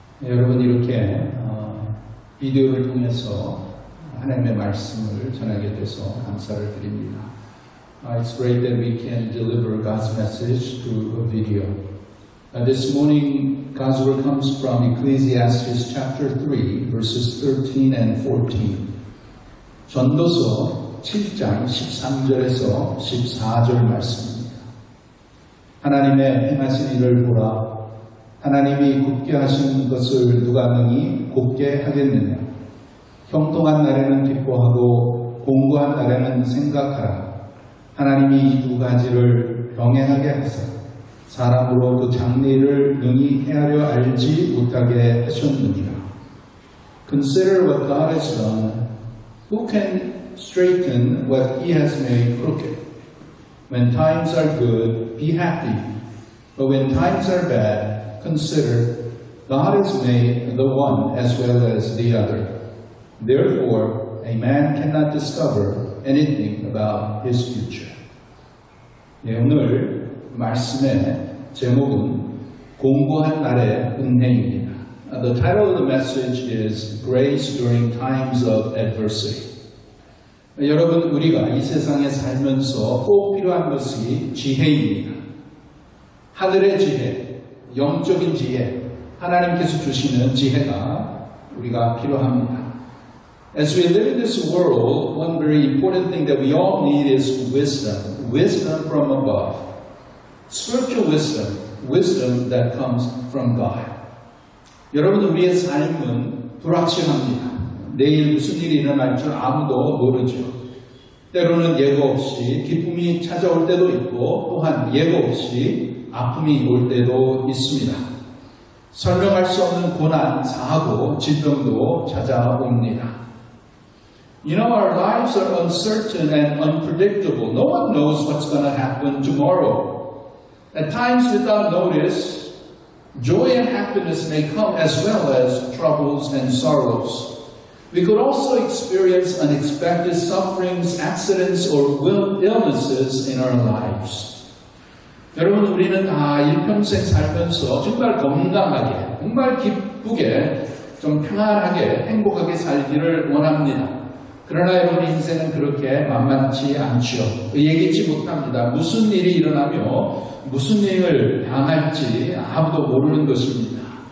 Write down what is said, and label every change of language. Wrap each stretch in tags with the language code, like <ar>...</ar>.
<ko>여러분 이렇게 비디오를 통해서 하나님의 말씀을 전하게 돼서 감사를 드립니다.</ko> <en>It's great that we can deliver God's message through a video. This morning, God's word comes from Ecclesiastes chapter 3, verses 13 and 14.</en> <ko>전도서 7장 13절에서 14절 말씀입니다. 하나님의 행하신 일을 보라. 하나님이 굳게 하신 것을 누가 능히 곧게 하겠느냐. 형통한 날에는 기뻐하고 공고한 날에는 생각하라. 하나님이 이 두 가지를 병행하게 하사 사람으로 그 장래를 능히 헤아려 알지 못하게 하셨느니라.</ko> <en>Consider what God has done. Who can straighten what He has made crooked? When times are good, be happy. But when times are bad, consider God has made the one as well as the other. Therefore, a man cannot discover anything about his future.</en> <ko>네, 오늘 말씀의 제목은 공고한 날의 은혜입니다.</ko> <en>The title of the message is Grace During Times of Adversity.</en> <ko>여러분, 우리가 이 세상에 살면서 꼭 필요한 것이 지혜입니다. 하늘의 지혜, 영적인 지혜, 하나님께서 주시는 지혜가 우리가 필요합니다.</ko> <en>As we live in this world, one very important thing that we all need is wisdom. Wisdom from above. Spiritual wisdom. Wisdom that comes from God.</en> <ko>여러분, 우리의 삶은 불확실합니다. 내일 무슨 일이 일어날 줄 아무도 모르죠. 때로는 예고 없이 기쁨이 찾아올 때도 있고 또한 예고 없이 아픔이 올 때도 있습니다. 설명할 수 없는 고난, 사고, 질병도 찾아옵니다.</ko> <en>You know, our lives are uncertain and unpredictable. No one knows what's going to happen tomorrow. At times, without notice, joy and happiness may come as well as troubles and sorrows. We could also experience unexpected sufferings, accidents, or illnesses in our lives.</en> <ko>여러분, 우리는 다 일평생 살면서 정말 건강하게, 정말 기쁘게, 좀 평안하게, 행복하게 살기를 원합니다. 그러나 여러분 인생은 그렇게 만만치 않죠. 예기치 못합니다. 무슨 일이 일어나며 무슨 일을 당할지 아무도 모르는 것입니다.</ko>